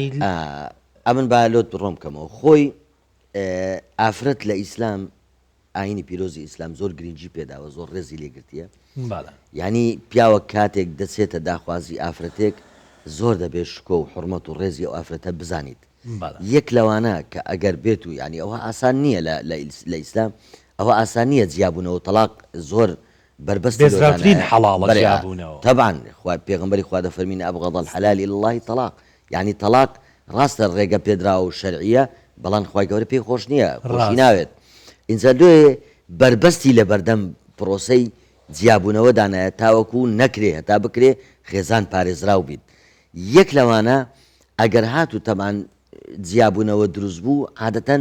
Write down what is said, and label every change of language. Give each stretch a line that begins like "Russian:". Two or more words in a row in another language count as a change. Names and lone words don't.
Central Kurdish: ئەمن با لۆت بڕۆم بکەمەوە خۆی ئافرەت لە ئیسلام ئاینی پیرۆزی ئیسلام زۆر گرنگی پێداوە زۆر ڕێزی لێگرتیە ینی پیاوە کاتێک دەچێتە داخوازی ئافرەتێک زۆر دەبێت شکۆ و حرمەت و ڕێزی ئەو ئافرەتە بزانیت یەک لەوانە کە ئەگەر بێت و ینی ئەوە ئاسان نییە لە ئیسلام ئەوە ئاسان نییە جیابوونەوە تەلاق زۆر بربەستین حەڵاڵە جیابوونەوە طبعا پێغەمبەری خوا دەفەرمینە
Arabic: ئەبغەض الحلال إلى الله طلاق
Central Kurdish: ینی تەلاق ڕاستە ڕێگە پێدراوە و شەرعیە بەڵام خوای گەورە پێی خۆش نییە خۆشی ناوێت ئینجا دوێ بربەستی لە بەردەم پرۆسەی جیابوونەوە دانایە تاوەکو نەکرێ هەتا بکرێ خێزان پارێزراو بیت یەک لەوانە ئەگەر هات و تەمان جیابوونەوە دروست بوو عادەتەن